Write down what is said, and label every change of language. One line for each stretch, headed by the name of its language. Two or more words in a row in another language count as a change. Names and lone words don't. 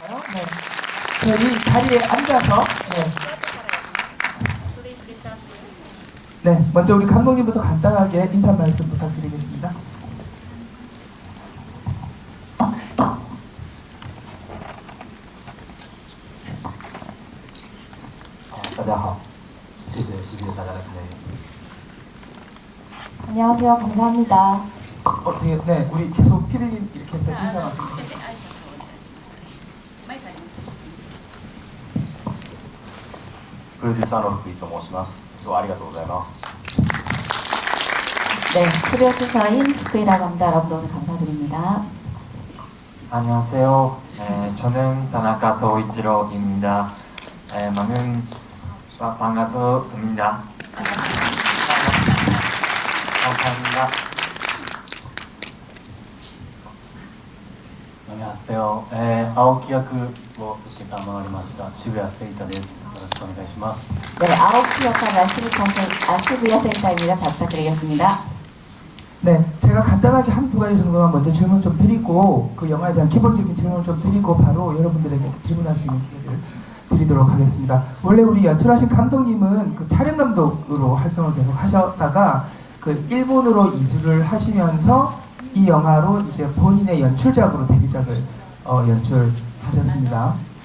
Korean: 네. 저희 자리에 앉아서 네, 먼저 우리 감독님부터 간단하게 인사 말씀 부탁드리겠습니다.
Chinese: 大家好，谢谢大家的参与。
Korean: 안녕하세요. 감사합니다. 네, 우리 계속 피디님 이렇게 해서 인사 말씀.
Japanese: プロデューサーの福井と申します。今日はありがとうございます。
Korean: 네, 프로듀서인 스크이라고 합니다. 여러분 오늘 감사드립니다. 안녕하세요. 저는 다나카 소이치로입니다. 많은 반갑습니다. 감사합니다. 안녕하세요.
Japanese: 아오키 役を受けたまわりました渋谷聖太です。よろしくお願いします。
Korean: 네, 아오키 역할 아시부야 센터입니다. 잘 부탁드리겠습니다. 네, 제가 간단하게 한두 가지 정도만 먼저 질문 좀 드리고 그 영화에 대한 기본적인 질문을 좀 드리고 바로 여러분들에게 질문할 수 있는 기회를 드리도록 하겠습니다. 원래 우리 연출하신 감독님은 그 촬영 감독으로 활동을 계속 하셨다가 그 일본으로 이주를 하시면서 이 영화로 이제 본인의 연출작으로 데뷔작을 연출하셨습니다.